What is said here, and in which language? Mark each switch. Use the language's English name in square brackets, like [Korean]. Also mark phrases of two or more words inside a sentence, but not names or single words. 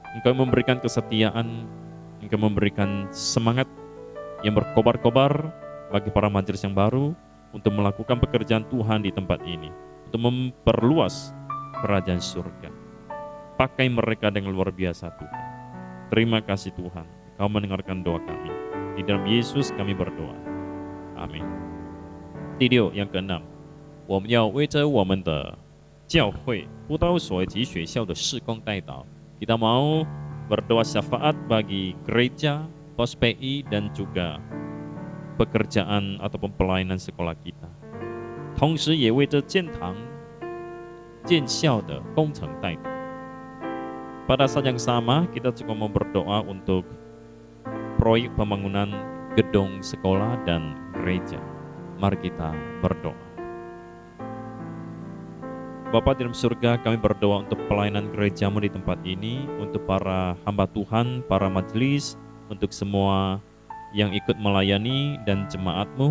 [Indonesian] Engkau memberikan kesetiaan, Engkau memberikan semangat yang berkobar-kobar bagi para majelis yang baru untuk melakukan pekerjaan Tuhan di tempat ini, untuk memperluas kerajaan surga. Pakai mereka dengan luar biasa Tuhan. Terima kasih Tuhan, Kau mendengarkan doa kami. Di dalam Yesus kami berdoa. Amin. 第六 yang keenam, [Chinese] 我们要为着我们的教会、布道所及学校的事工代祷. [Indonesian] Kita mau berdoa syafaat bagi gereja, pos PI, dan juga pekerjaan ataupun pelayanan sekolah kita. [Chinese] 同时也为着建堂、建校的工程代祷. [Indonesian] Pada saat yang sama, kita juga mau berdoa untuk proyek pembangunan gedung sekolah dan gereja. Mari kita berdoa. Bapa di dalam surga, kami berdoa untuk pelayanan gerejamu di tempat ini, untuk para hamba Tuhan, para majelis, untuk semua yang ikut melayani dan jemaatmu.